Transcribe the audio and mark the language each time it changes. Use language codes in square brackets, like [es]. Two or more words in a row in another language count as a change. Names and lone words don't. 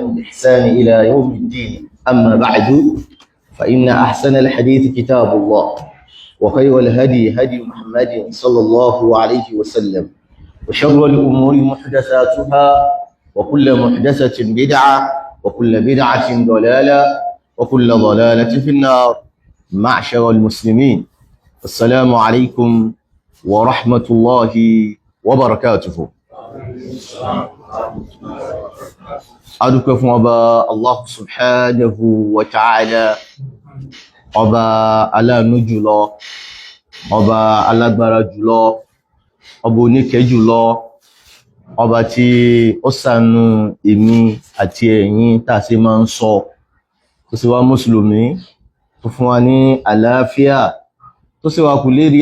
[ar] بإحسان إلى يوم الدين أما بعد فإن أحسن الحديث كتاب الله وخير الهدي هدي محمد صلى الله عليه وسلم وشر الأمور محدثاتها وكل محدثة بدعة وكل بدعة ضلالة وكل ضلالة في النار معشر المسلمين السلام عليكم ورحمة الله وبركاته [yo] adúpẹ́ fún ọba [ar] الله سبحانه وتعالى [yo] ọba aláàánú jùlọ ọba alágbára jùlọ ọba oníkẹ́ jùlọ ọba tí ó ṣàánú èmi àti ẹ̀yin tá a ṣe máa ń sọ tó sì wá mùsùlùmí tó fún wa ní àlàáfíà tó sì wá kù lérí